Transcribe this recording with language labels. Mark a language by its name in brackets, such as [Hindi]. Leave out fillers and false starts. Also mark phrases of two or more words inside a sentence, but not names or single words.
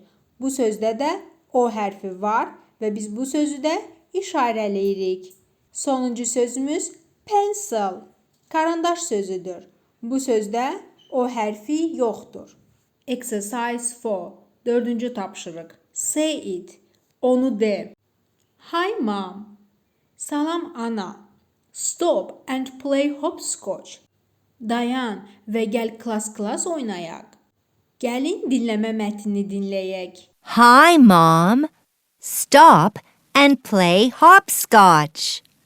[Azerbaijani] Bu sözdə də O hərfi var və biz bu sözü də işarələyirik. Sonuncu sözümüz pencil, karandaş sözüdür. Bu sözdə O hərfi yoxdur. Exercise 4. Dördüncü tapşırıq. [English] Say it. [Azerbaijani] Onu de. [English] Hi mom. [Azerbaijani] Salam ana. [English] Stop and play hopscotch. [Azerbaijani] Dayan və gəl klas oynayaq. Gəlin dinləmə mətnini dinləyək. [English] Hi, Mom. Stop and play hopscotch.